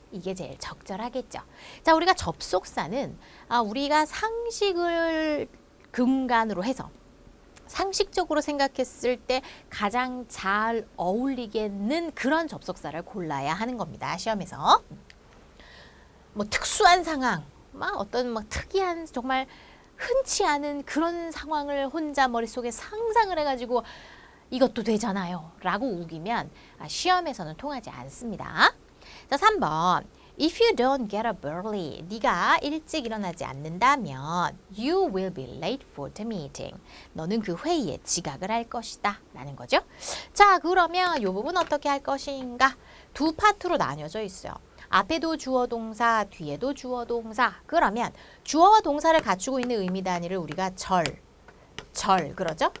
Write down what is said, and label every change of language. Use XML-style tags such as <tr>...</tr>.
<ko>이게 제일 적절하겠죠. 자, 우리가 접속사는 우리가 상식을 근간으로 해서 상식적으로 생각했을 때 가장 잘 어울리겠는 그런 접속사를 골라야 하는 겁니다. 시험에서. 뭐 특수한 상황, 어떤 특이한 정말 흔치 않은 그런 상황을 혼자 머릿속에 상상을 해가지고 이것도 되잖아요 라고 우기면 시험에서는 통하지 않습니다. 자, 3번.</ko> <en>If you don't get up early,</en> <ko>네가 일찍 일어나지 않는다면</ko> <en>you will be late for the meeting.</en> <ko>너는 그 회의에 지각을 할 것이다 라는 거죠. 자, 그러면 이 부분 어떻게 할 것인가? 두 파트로 나뉘어져 있어요. 앞에도 주어 동사, 뒤에도 주어 동사. 그러면 주어와 동사를 갖추고 있는 의미 단위를 우리가 절 그러죠?</ko>